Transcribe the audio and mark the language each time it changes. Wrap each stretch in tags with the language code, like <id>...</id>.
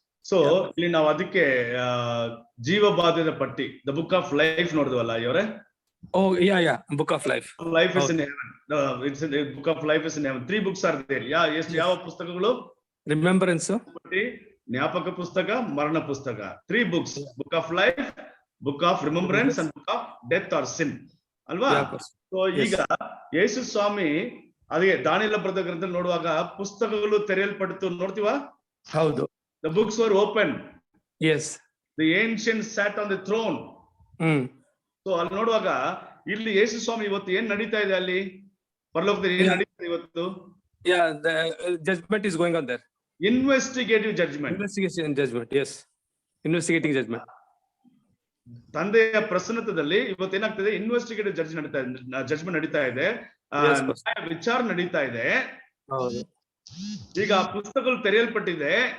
<kn>So ಇಲ್ಲಿ ನಾವು ಅದಕ್ಕೆ ಜೀವಬಾಧ್ಯದ ಪಟ್ಟಿ,</kn> <en>the book of life</en> <kn>ನೋಡಿದ್ವಲ್ಲ ಇವರೇ.</kn> <en>Oh yeah, book of life. Life is in heaven. It's in the book of life is in heaven. 3 books are there.</en> <kn>ಯಾವ ಪುಸ್ತಕಗಳು?</kn> <en>Remembrance,</en> <kn>ಜ್ಞಾಪಕ ಪುಸ್ತಕ, ಮರಣ ಪುಸ್ತಕ.</kn> <en>3 books, book of life, book of remembrance and book of death or sin.</en> <kn>ಅಲ್ವಾ? So ಈಗ ಯೇಸು ಸ್ವಾಮಿ ಅದೇ ದಾನಿಯೇಲ ಬರೆದ ಗ್ರಂಥ ನೋಡುವಾಗ ಪುಸ್ತಕಗಳು ತೆರೆಯಲ್ಪಟ್ಟು ನೋಡ್ತೀವಾ? ಹೌದು.</kn> <en>The books were open. Yes. The ancient sat on the throne.</en> <kn>So ಅಲ್ಲಿ ನೋಡುವಾಗ ಇಲ್ಲಿ ಯೇಸು ಸ್ವಾಮಿ ಇವತ್ತು ಏನ್ ನಡೀತಾ ಇದೆ ಅಲ್ಲಿ ಪರಲೋಕದಲ್ಲಿ ಏನ್ ನಡೀತಾ ಇದೆ ಇವತ್ತು?</kn> <en>Yeah, the judgment is going on there. Investigative judgment. Investigation judgment, yes. Investigating judgment.</en> <kn>ತಂದೆಯ ಪ್ರಸನ್ನತದಲ್ಲಿ ಇವತ್ತು ಏನಾಗ್ತದೆ? ಇನ್ವೆಸ್ಟಿಗೇಟಿವ್ ಜಡ್ಜ್ಮೆಂಟ್ ನಡೀತಾ ಇದೆ, ವಿಚಾರ ನಡೀತಾ ಇದೆ. ಈಗ ಪುಸ್ತಕಗಳು ತೆರೆಯಲ್ಪಟ್ಟಿದೆ.</kn>